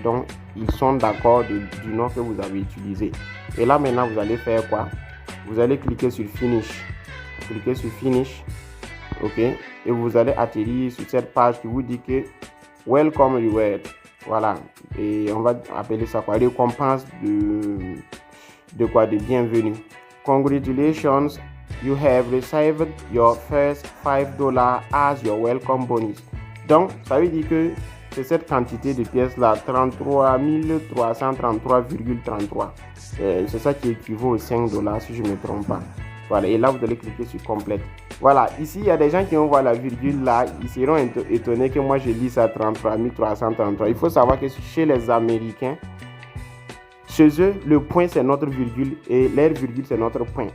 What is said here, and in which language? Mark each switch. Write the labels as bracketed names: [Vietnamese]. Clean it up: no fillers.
[French] Donc, ils sont d'accord du nom que vous avez utilisé. Et là maintenant, vous allez faire quoi? Vous allez cliquer sur Finish. Cliquez sur Finish. Ok, et vous allez atterrir sur cette page qui vous dit que Welcome Reward. Voilà, et on va appeler ça quoi? Récompense de quoi? De bienvenue. [English] Congratulations, you have received your first $5 as your welcome bonus. [French] Donc, ça veut dire que c'est cette quantité de pièces là, 33 333,33. C'est ça qui équivaut aux $5 si je ne me trompe pas. Voilà, et là vous allez cliquer sur complète. Voilà, ici il y a des gens qui vont voir la virgule là, ils seront étonnés que moi je lis ça 33 333. Il faut savoir que chez les Américains, chez eux, le point c'est notre virgule et leur virgule c'est notre point.